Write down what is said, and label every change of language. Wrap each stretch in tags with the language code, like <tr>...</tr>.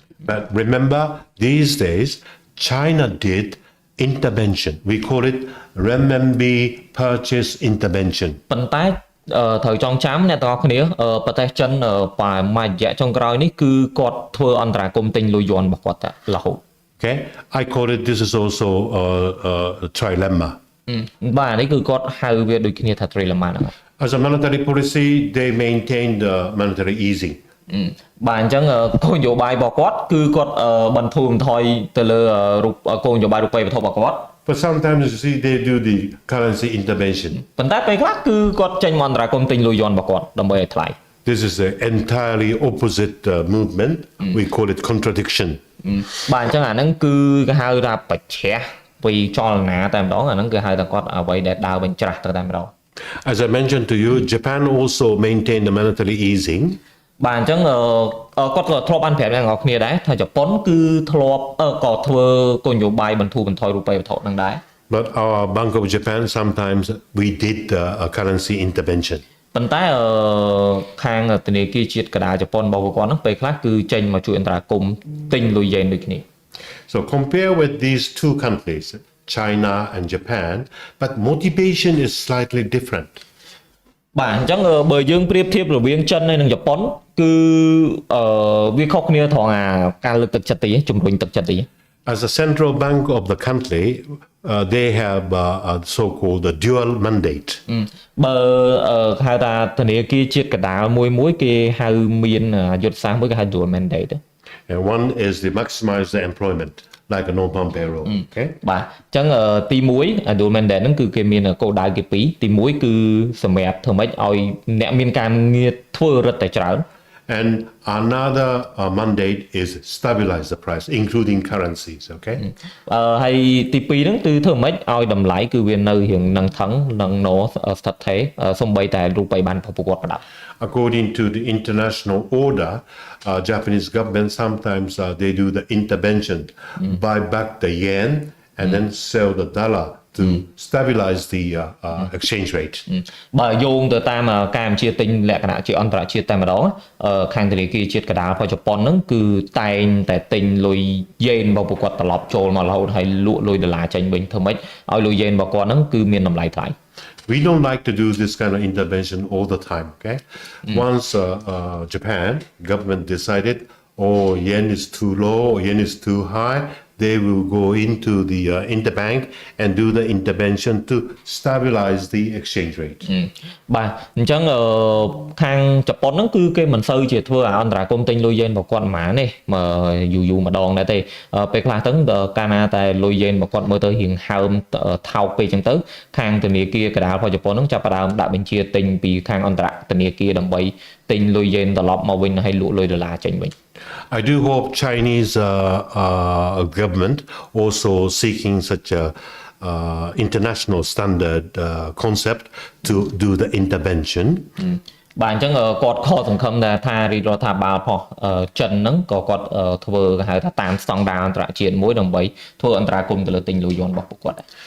<en>But remember, these days China did intervention. We call it renminbi purchase intervention.</en> <km>ប៉ុន្តែត្រូវចងចាំអ្នកទាំងអស់គ្នាប្រទេសចិនប្រហែលរយៈចុងក្រោយនេះគឺគាត់ធ្វើអន្តរាគមន៍ទិញលុយយន់របស់គាត់រហូត</km> <en>Okay, I call it this is also a trilemma.</en> <km>បាទនេះគឺគាត់ហៅវាដូចគ្នាថា Trilemma ហ្នឹង</km> <en>As a monetary policy, they maintain the monetary easing.</en> <km>បាទអញ្ចឹងគោលនយោបាយរបស់គាត់គឺគាត់បន្ធូរបន្ថយទៅលើគោលនយោបាយរូបិយវត្ថុរបស់គាត់</km> <en>But sometimes you see they do the currency intervention.</en> <km>ប៉ុន្តែពេលខ្លះគឺគាត់ចេញមកអន្តរាគមន៍ទិញលុយយន់របស់គាត់ដើម្បីឲ្យថ្លៃ</km> <en>This is an entirely opposite movement. We call it contradiction.</en> <km>បាទអញ្ចឹងអាហ្នឹងគឺគេហៅថាបច្ឆេះពីចលនាតែម្ដងអាហ្នឹងគឺហៅថាគាត់អ្វីដែលដើរបញ្ច្រាស់ទៅតែម្ដង</km> <en>As I mentioned to you, Japan also maintained the monetary easing.</en> <km>បាទអញ្ចឹងគាត់ក៏ធ្លាប់បានប្រាប់អ្នកនរគ្នាដែរថាជប៉ុនគឺធ្លាប់ក៏ធ្វើគោលនយោបាយបន្ធូរបន្ថយរូបិយវត្ថុហ្នឹងដែរ</km> <en>But our Bank of Japan sometimes we did a currency intervention.</en> <km>ប៉ុន្តែខាងធនាគារជាតិកណ្ដាលជប៉ុនរបស់ពួកគាត់ហ្នឹងពេលខ្លះគឺចេញមកជួយអន្តរាគមន៍ទិញលុយយ៉េនដូចគ្នា</km> <en>So compare with these two countries, China and Japan, but motivation is slightly different.</en> <km>បាទអញ្ចឹងបើយើងប្រៀបធៀបរវាងចិនហើយនិងជប៉ុនគឺវាខុសគ្នាត្រង់ការលើកទឹកចិត្តទីជំរុញទឹកចិត្តទី</km> <en>As a central bank of the country, they have a so-called the dual mandate.</en> <km>បើហៅថាធនាគារជាតិកណ្ដាលមួយគេហៅមានយុទ្ធសាស្ត្រមួយគេហៅ dual mandate.</km> <en>And one is to maximize the employment, like a non-farm payroll. Okay.</en> <km>បាទអញ្ចឹងទី1 dual mandate ហ្នឹងគឺគេមានគោលដៅគេពីរទី1គឺសម្រាប់ធ្វើម៉េចឲ្យអ្នកមានការងារធ្វើរឹតតែច្រើន</km> <en>And another mandate is stabilize the price, including currencies. Okay.</en> <km>ហើយទី2ហ្នឹងគឺធ្វើម៉េចឲ្យតម្លៃគឺវានៅរៀងនឹងថឹងនឹងណស្ថិតថេរសំបីតែរូបិយប័ណ្ណរបស់ពួកគាត់ក៏ដោយ</km> <en>According to the international order, Japanese government sometimes they do the intervention, buy back the yen, and then sell the dollar to stabilize the exchange rate.</en> <km>បើយោងទៅតាមការបញ្ជាទិញលក្ខណៈជាអន្តរជាតិតែម្ដងខាងធនាគារជាតិកណ្ដាលរបស់ជប៉ុនហ្នឹងគឺតែងតែទិញលុយយេនរបស់ពួកគាត់ត្រឡប់ចូលមករហូតហើយលក់លុយដុល្លារចេញវិញធ្វើម៉េចឲ្យលុយយេនរបស់គាត់ហ្នឹងគឺមានតម្លៃថ្លៃ</km> <en>We don't like to do this kind of intervention all the time, okay? Once Japan government decided, oh, yen is too low, yen is too high, they will go into the interbank and do the intervention to stabilize the exchange rate.</en> <km>បាទអញ្ចឹងខាងជប៉ុនហ្នឹងគឺគេមិនសូវជាធ្វើអន្តរាគមន៍ទិញលុយយេនរបស់គាត់ហ្មងទេយូរម្ដងដែរទេពេលខ្លះទៅកាលណាតែលុយយេនរបស់គាត់មើលទៅរៀងហើមថោកពេកអញ្ចឹងទៅខាងធនាគារកណ្ដាលរបស់ជប៉ុនហ្នឹងចាប់ផ្ដើមដាក់បញ្ជាទិញពីខាងអន្តរធនាគារដើម្បីទិញលុយយេនត្រឡប់មកវិញហើយលក់លុយដុល្លារចេញវិញ</km> <en>I do hope Chinese government also seeking such a international standard concept to do the intervention.</en> <km>បាទអញ្ចឹងគាត់ខកសង្ឃឹមថារាជរដ្ឋាភិបាលផងចិនហ្នឹងក៏គាត់ធ្វើគេហៅថាតាមស្តង់ដារអន្តរជាតិមួយដើម្បីធ្វើអន្តរាគមន៍ទៅលើទិញលុយយន់របស់ពួកគាត់</km>